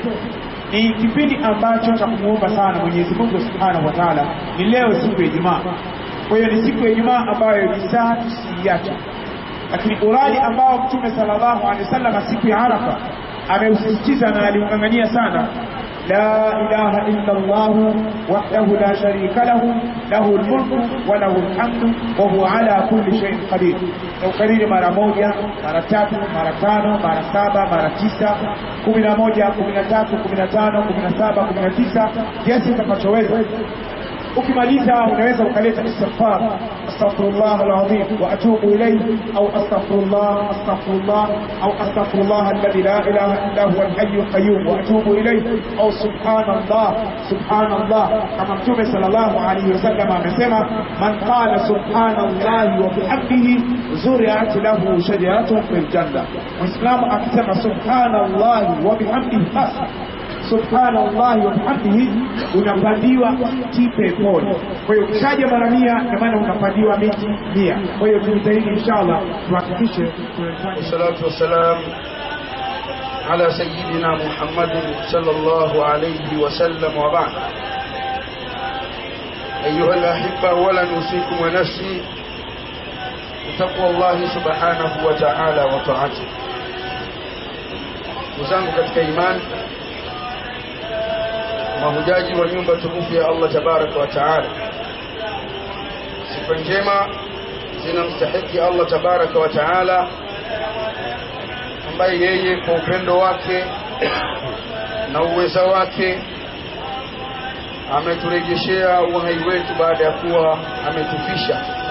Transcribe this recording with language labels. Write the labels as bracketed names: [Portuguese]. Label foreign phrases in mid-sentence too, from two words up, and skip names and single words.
[Swahili] Ni kipindi ambacho cha kumuomba sana Mwenyezi Mungu [Arabic] سبحانه وتعالى. [Swahili] Ni leo siku ya Ijumaa. Kwa hiyo ni siku ya Ijumaa ambayo ni saa tusiache. Lakini uradi ambao Mtume [Arabic] صلى الله عليه وسلم [Swahili] siku ya Arafa ameusisitiza na aliungangania sana, [Arabic] لا إله إلا الله وحده لا شريك له له الملك وله الحمد وهو على كل شيء قدير. [Swahili] Na ukariri mara 1, mara 3, mara 5, mara 7, mara 9, 11, 13, 15, 17, 19 kiasi utakachoweza. Ukimaliza unaweza ukaleta istighfar, [Arabic] أستغفر الله العظيم وأتوب إليه, [Swahili] au astaghfirullah au [Arabic] أستغفر الله الذي لا إله إلا هو الحي القيوم وأتوب إليه, [Swahili] au subhanallah kama Mtume [Arabic] صلى الله عليه وسلم [Swahili] amesema, [Arabic] من قال سبحان الله وبحمده غرست له شجرة في الجنة. [Swahili] Muislamu akisema [Arabic] سبحان الله وبحمده، سبحان الله وبحمده, [Swahili] unapandiwa mti peponi. Kwa hiyo ukishaje mara 100 na maana unapandiwa miti 100. Kwa hiyo tujitahidi inshallah tuhakikishe tunafanya. [Arabic] الصلاة والسلام على سيدنا محمد صلى الله عليه وسلم وبعد. أيها الأحبة, وأوصيكم ونفسي تقوى الله سبحانه وتعالى وطاعته. [Swahili] Uzangu katika imani, mahujaji wa nyumba tukufu ya Allah [Arabic] تبارك وتعالى, [Swahili] sifa njema zinamstahiki Allah [Arabic] تبارك وتعالى, [Swahili] ambaye yeye kwa upendo wake na uweza wake ameturejeshea uhai wetu baada ya kuwa ametufisha.